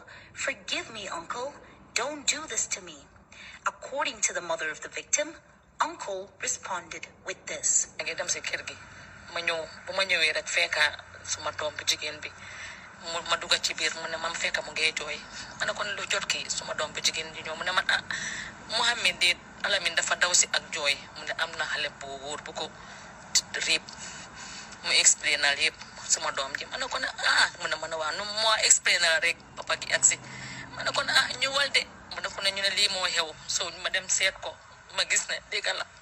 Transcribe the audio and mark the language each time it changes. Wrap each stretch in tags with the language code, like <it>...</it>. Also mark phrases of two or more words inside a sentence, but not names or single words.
<en>Forgive me, uncle. Don't do this to me." According to the mother of the victim, uncle responded with this.</en> <wo>suma doom bu jigéen bi ma dugg ci biir mu ne ma fekk mu ngay jooy ma ne ko lu jot kii suma doom bu jigéen di ñëw mu ne man ah Mohamed de Alamin dafa daw si ak jooy mu ne am na xale bu wóor bu ko riib mu explainal yëpp suma doom ji ma ne ko ne mu ne ma ne waa nu moo explainal rek papa gi agsi ma ne ko ne ñëwal de mu ne ko ne ñu ne lii moo xew so ma dem seet ko ma gis ne dégg la</wo>